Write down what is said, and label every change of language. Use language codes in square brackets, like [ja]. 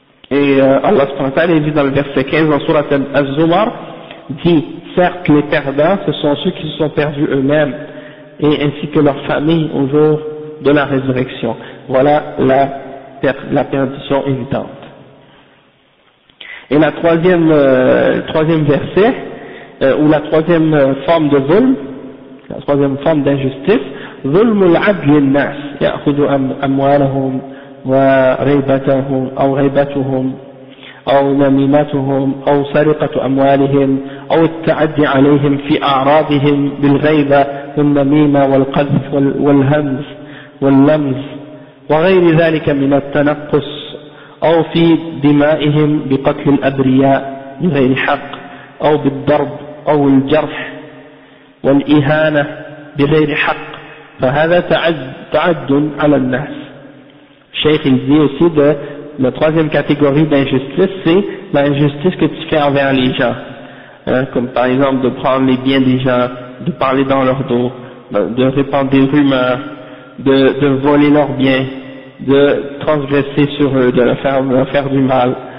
[fr] Et Allah subhanahu wa ta'ala dit dans le verset 15 dans Surat Az-Zumar, dit certes les perdants ce sont ceux qui se sont perdus eux-mêmes et ainsi que leurs familles au jour de la résurrection. Voilà la perdition évidente. Et la troisième verset, ou la troisième forme de zulm, la troisième forme d'injustice, ظلم العدل للناس يأخذ أموالهم وريبتهم أو غيبتهم [ar] أو نميمتهم أو سرقة أموالهم أو التعدي عليهم في أعراضهم بالغيبة والنميمة والقذف والهمز واللمز وغير ذلك من التنقص أو في دمائهم بقتل الأبرياء بغير حق أو بالضرب أو الجرح والإهانة بغير حق فهذا تعد على الناس. [fr] Cheikh il dit aussi de la troisième catégorie d'injustice, c'est l'injustice que tu fais envers les gens, hein, comme par exemple de prendre les biens des gens, de parler dans leur dos, de répandre des rumeurs, de voler leurs biens, de transgresser sur eux, de leur faire du mal,